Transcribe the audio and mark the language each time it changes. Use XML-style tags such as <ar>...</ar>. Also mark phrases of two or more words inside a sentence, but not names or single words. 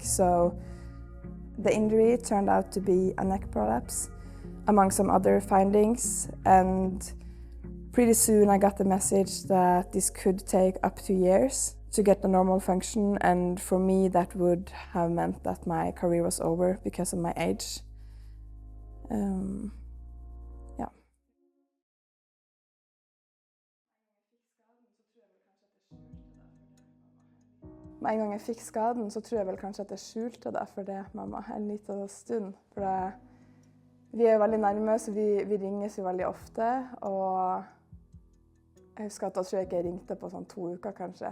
<en>So the injury turned out to be a neck prolapse, among some other findings. And pretty soon I got the message that this could take up to years to get the normal function, and for me that would have meant that my career was over because of my age. Yeah.</en> <no>Med en gang jeg fikk skaden, så tror jeg vel kanskje at jeg skjulte det for det, mamma, en liten stund. For vi er jo veldig nærme, så vi ringes jo veldig ofte, og jeg husker at da tror jeg ikke jeg ringte på sånn 2 uker kanskje.</no>